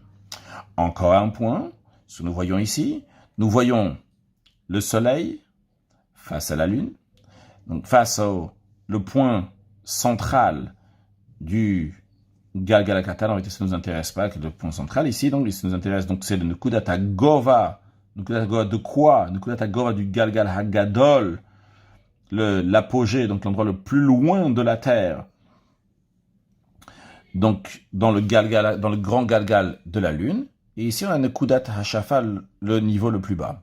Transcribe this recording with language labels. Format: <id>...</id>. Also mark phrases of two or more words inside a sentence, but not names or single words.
<fr>Encore un point, ce que nous voyons ici, nous voyons le Soleil face à la Lune, donc face le point central du</fr> <he>גלגל הקטן.</he> <fr>En réalité, ça ne nous intéresse pas, que le point central ici, donc ça nous intéresse, donc c'est le</fr> <he>נקודת הגובה. נקודת הגובה</he> <fr>de quoi?</fr> <he>נקודת הגובה</he> <fr>du</fr> <he>גלגל הגדול,</he> <fr>l'apogée, donc l'endroit le plus loin de la Terre. Donc, dans le grand galgal de la Lune. Et ici, on a</fr> <he>נקודת השפלה,</he> <fr>le niveau le plus bas.</fr>